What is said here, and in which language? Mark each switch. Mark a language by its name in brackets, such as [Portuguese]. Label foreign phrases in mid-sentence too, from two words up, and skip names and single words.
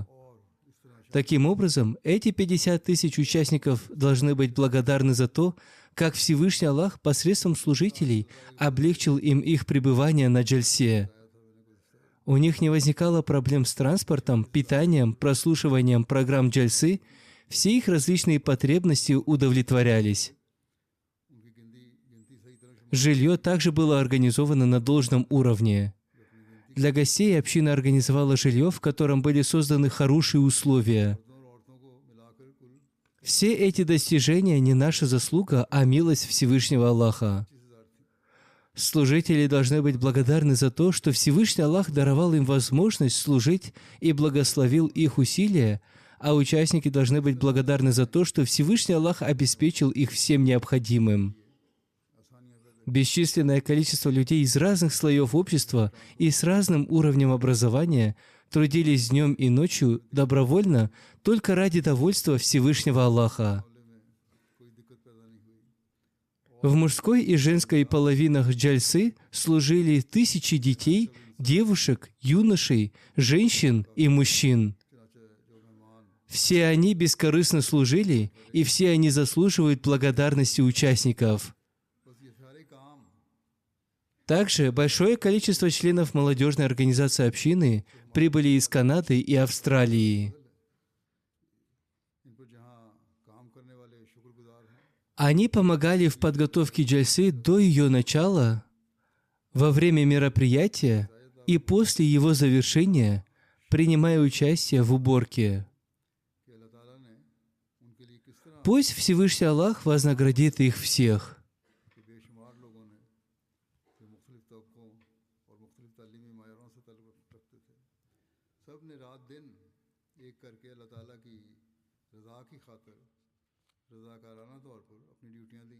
[Russian] Таким образом, эти 50 тысяч участников должны быть благодарны за то, как Всевышний Аллах посредством служителей облегчил им их пребывание на джальсе. У них не возникало проблем с транспортом, питанием, прослушиванием программ джальсы, все их различные потребности удовлетворялись. [Urdu] ان کی گنتی صحیح طرح سے [Russian] Жилье также было организовано на должном уровне. Для гостей община организовала жилье, в котором были созданы хорошие условия. [Urdu] مردوں اور عورتوں کو ملا کر کل [Russian] Все эти достижения не наша заслуга, а милость Всевышнего Аллаха. [Urdu] 25,000 تھی [Russian] Служители должны быть благодарны за то, что Всевышний Аллах даровал им возможность служить и благословил их усилия, а участники должны быть благодарны за то, что Всевышний Аллах обеспечил их всем необходимым. Бесчисленное количество людей из разных слоев общества и с разным уровнем образования трудились днем и ночью добровольно только ради довольства Всевышнего Аллаха. [Urdu] کوئی دقت پیدا نہیں ہوئی [Russian] В мужской и женской половинах джальсы служили тысячи детей, девушек, юношей, женщин и мужчин. [Urdu] چنانچہ جو مہمان [Russian] Все они бескорыстно служили, и все они заслуживают благодарности участников. [Urdu] بس یہ سارے کام [Russian] Также большое количество членов молодежной организации общины прибыли из Канады и Австралии. [Urdu] ان پر جہاں کام کرنے والے شکرگزار ہیں [Russian] Они помогали в подготовке джальсы до ее начала, во время мероприятия и после его завершения, принимая участие в уборке. [Urdu] کہ اللہ تعالیٰ نے ان کے لیے کس طرح [Russian] Пусть Всевышний Аллах вознаградит их всех. [Urdu] کے بے شمار لوگوں نے جو مختلف طبقوں اور مختلف تعلیمی معیاروں سے تعلق رکھتے تھے. سب نے رات دن ایک کر کے اللہ تعالیٰ کی رضا کی خاطر رضاکارانہ طور پر اپنی ڈیوٹیاں دی.